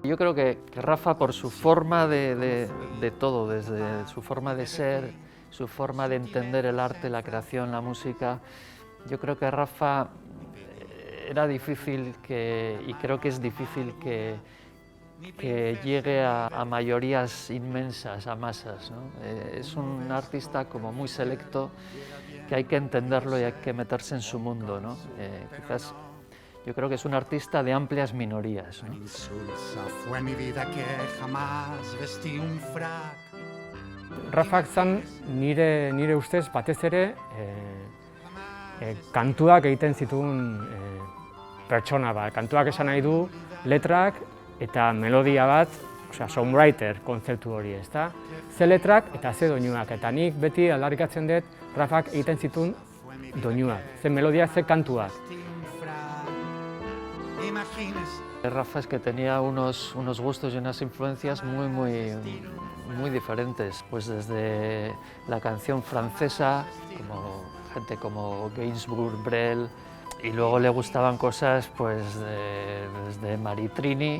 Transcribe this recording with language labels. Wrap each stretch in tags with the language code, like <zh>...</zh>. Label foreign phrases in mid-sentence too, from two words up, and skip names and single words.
<es>Yo creo que Rafa, por su forma de todo, desde su forma de ser, su forma de entender el arte, la creación, la música, yo creo que Rafa era difícil y creo que es difícil que llegue a mayorías inmensas, a masas, ¿no? Es un artista como muy selecto, que hay que entenderlo y hay que meterse en su mundo, ¿no? Quizás yo creo que es un artista de amplias minorías, ¿no? Fue mi vida que jamás vestí un frac.</es> <eu>Rafak zan nire ustez batez ere kantuak egiten zituen pertsona bat. Kantuak esan nahi du letrak eta melodia bat, songwriter kontzeptu hori, ezta? Ze letrak eta ze doinuak, eta nik beti aldarrikatzen dut Rafak egiten zituen doinuak, ze melodia, ze kantuak.</eu> <es>Rafa es que tenía unos gustos y unas influencias muy diferentes, pues desde la canción francesa, como gente como Gainsbourg, Brel, y luego le gustaban cosas pues desde Maritrini.</es>